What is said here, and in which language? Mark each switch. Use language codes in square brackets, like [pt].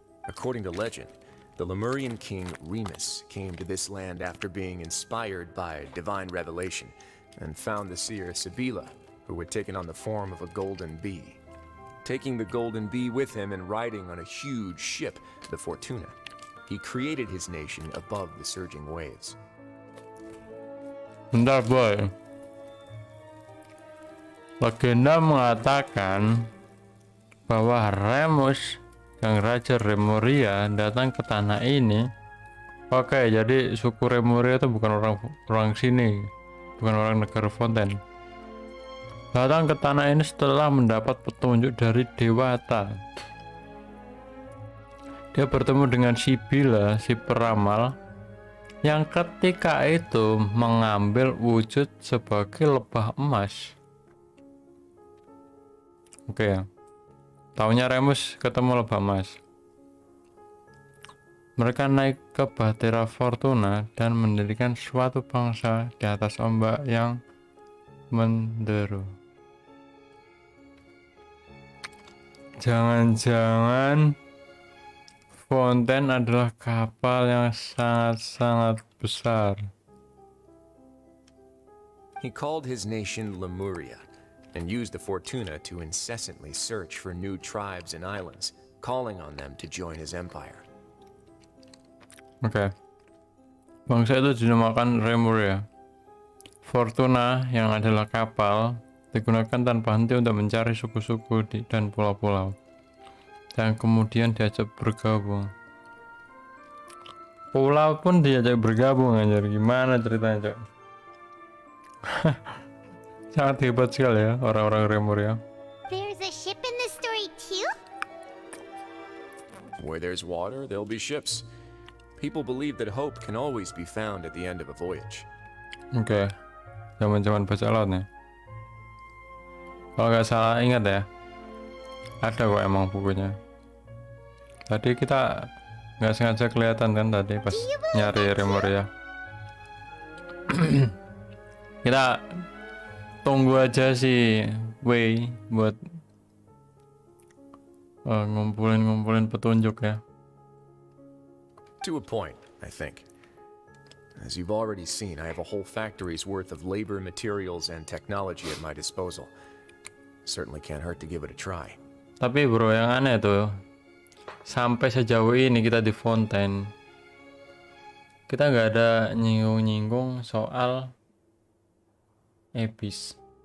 [en] According to legend, the Lemurian king Remus came to this land after being inspired by divine revelation and found the seer Sibila, who had taken on the form of a golden bee. Taking the golden bee with him and riding on a huge ship, the Fortuna, he created his nation above the surging waves. [id] Bentar boy. Legenda mengatakan bahwa Remus, yang Raja Remuria, datang ke tanah ini. Oke, jadi suku Remuria itu bukan orang sini, bukan orang negara Fonten. Datang ke tanah ini setelah mendapat petunjuk dari Dewata. Dia bertemu dengan Sibila, si peramal, yang ketika itu mengambil wujud sebagai lebah emas. Oke ya. Taunya Remus ketemu lebah emas. Mereka naik ke Bahtera Fortuna dan mendirikan suatu bangsa di atas ombak yang menderu. Jangan-jangan Fonten adalah kapal yang sangat-sangat besar. [en] He called his nation Lemuria and used the Fortuna to incessantly search for new tribes and islands, calling on them to join his empire. [id] Oke. Bangsa itu dinamakan Lemuria. Fortuna yang adalah kapal digunakan tanpa henti untuk mencari suku-suku dan pulau-pulau, dan kemudian diajak bergabung. Pulau pun diajak bergabung, anjir. Gimana ceritanya, Cok? Sangat hebat sekali ya orang-orang Lemuria. [en] There's a ship in this story too? Where there's water, there'll be ships. People believe that hope can always be found at the end of a voyage. [id] Oke. Zaman-zaman bajak laut nih. Kalau nggak salah ingat ya, ada kok emang bukunya. Tadi kita nggak sengaja kelihatan kan tadi pas nyari Lemuria. Kita tunggu aja si Wei buat ngumpulin petunjuk ya. [en] To a point, I think. As you've already seen, I have a whole factory's worth of labor, materials, and technology at my disposal. Certainly can't hurt to give it a try. [id] Tapi bro, yang aneh tuh, sampai sejauh ini kita di Fonten, kita nggak ada nyinggung-nyinggung soal Abyss.